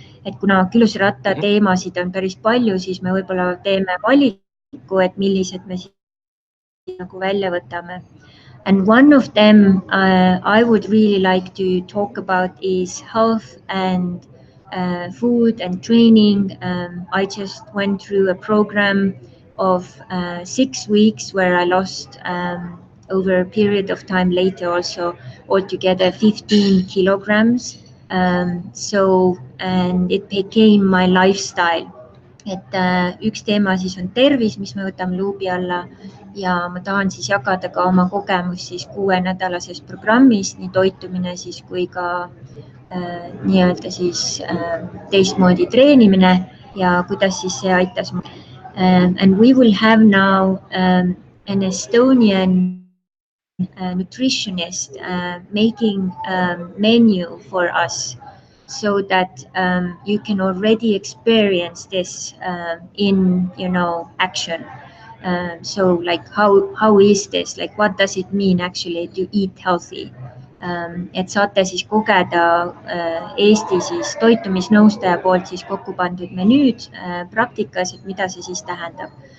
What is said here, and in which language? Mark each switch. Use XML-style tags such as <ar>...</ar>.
<et>Et kuna küllusratta teemasid on päris palju, siis me võib-olla teeme valiku, et millised me siis nagu välja võtame.</et> <en>And one of them I would really like to talk about is health and food and training. I just went through a program of 6 weeks where I lost over a period of time later also altogether 15 kilograms. And it became my lifestyle.</en> <et>Et üks teema siis on tervis, mis me võtame luubi alla ja ma tahan siis jagada ka oma kogemus siis 6-nädalasest programmist, nii toitumine siis kui ka nii-öelda siis teistmoodi treenimine ja kuidas siis see aitas.</et> <en>And we will have now an Estonian nutritionist making a menu for us, so that you can already experience this in, action. So like how is this, like what does it mean actually to eat healthy?</en> <et>Et saate siis kogeda Eesti siis toitumisnõustaja poolt siis kokku pandud menüüd praktikas, et mida see siis tähendab.</et>